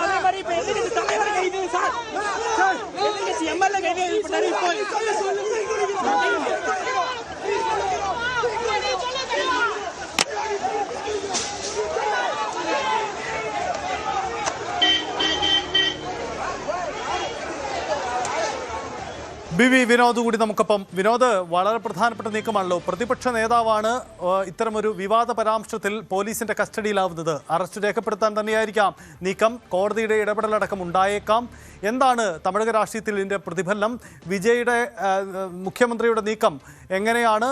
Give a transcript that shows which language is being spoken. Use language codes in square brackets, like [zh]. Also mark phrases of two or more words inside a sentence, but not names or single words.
[ta] அதே மாதிரி இப்ப எதிர்கட்சி தலைவர் கைது சார் எதிர்கட்சி எம்எல்ஏ கைது [ml] BV വിനോദ് കൂടി നമുക്കൊപ്പം. വിനോദ്, വളരെ പ്രധാനപ്പെട്ട നീക്കമാണല്ലോ. പ്രതിപക്ഷ നേതാവാണ് ഇത്തരമൊരു വിവാദ പരാമർശത്തിൽ പോലീസിന്റെ കസ്റ്റഡിയിലാവുന്നത്. അറസ്റ്റ് രേഖപ്പെടുത്താൻ തന്നെയായിരിക്കാം നീക്കം. കോടതിയുടെ ഇടപെടലടക്കം ഉണ്ടായേക്കാം. എന്താണ് തമിഴക രാഷ്ട്രീയത്തിൽ ഇതിന്റെ പ്രതിഫലനം? വിജയുടെ മുഖ്യമന്ത്രിയുടെ നീക്കം എങ്ങനെയാണ്?